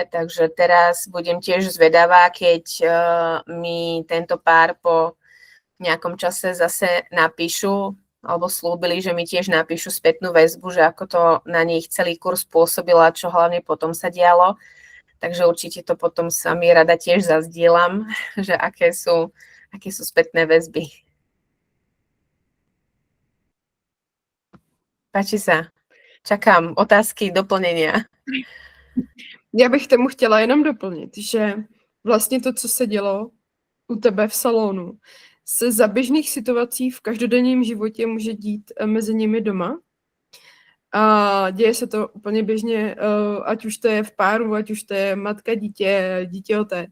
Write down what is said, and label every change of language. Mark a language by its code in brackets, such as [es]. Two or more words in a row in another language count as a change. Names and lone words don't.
[sk] Takže teraz budem tiež zvedavá, keď mi tento pár po nejakom čase zase napíšu, alebo slúbili, že mi tiež napíšu spätnú väzbu, že ako to na nich celý kurz pôsobilo a čo hlavne potom sa dialo. Takže určite to potom s vami rada tiež zazdielam, že aké sú spätné väzby. Páči sa. Čakám otázky, [cs] doplnění. Já bych tomu chtěla jenom doplnit, že vlastně to, co se dělo u tebe v salonu, se za běžných situací v každodenním životě může dít mezi nimi doma. A děje se to úplně běžně, ať už to je v páru, ať už to je matka, dítě, otec.